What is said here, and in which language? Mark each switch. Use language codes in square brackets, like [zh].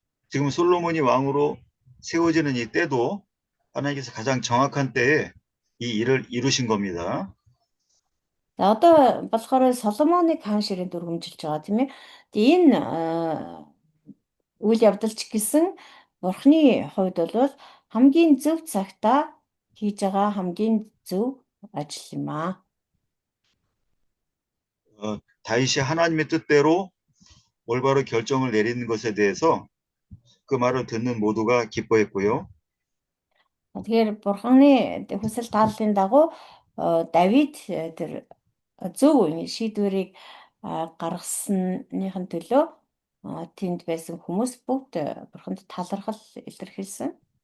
[ko] 지금 솔로몬이 왕으로 세워지는 이 때도 하나님께서 가장 정확한 때에 이 일을 이루신 겁니다. [mn] За одоо болохоор Соломоныг хаан ширээнд өргөмжилж байгаа тийм ээ. Тэгээ энэ үйл явдал ч гэсэн Бурхны хувьд бол хамгийн зөв цагтаа хийж байгаа хамгийн зөв ажил юм аа. [ko] 다윗이 하나님의 뜻대로 올바로 결정을 내리는 것에 대해서 그 말을 듣는 모두가 기뻐했고요. [mn] Тэгэхээр Бурхны хүсэл тааллын дагуу Давид тэр зөв шийдвэрийг гаргасныхын төлөө тэнд байсан хүмүүс бүгд Бурханд талархал илэрхийлсэн.